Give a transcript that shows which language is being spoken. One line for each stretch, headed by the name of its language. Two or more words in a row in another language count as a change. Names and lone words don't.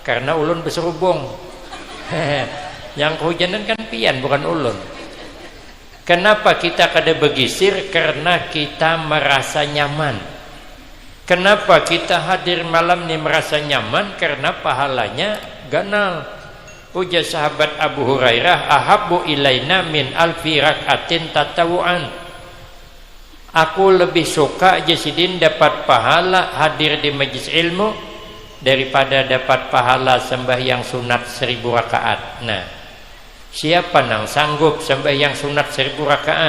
Banjar: karena ulun berserubung. Yang kehujanan kan pian bukan ulun. Kenapa kita kada begisir? Karena kita merasa nyaman. Kenapa kita hadir malam ini merasa nyaman? Karena pahalanya ganal. Ujar sahabat
Arabic: Abu Hurairah, أحب إلينا من ألف ركعة تطوعا.
Indonesian: Aku lebih suka Jasidin dapat pahala hadir di majlis ilmu daripada dapat pahala sembahyang sunat 1000 rakaat.
Banjar: Nah, siapa nang sanggup sembahyang sunat 1000 rakaat?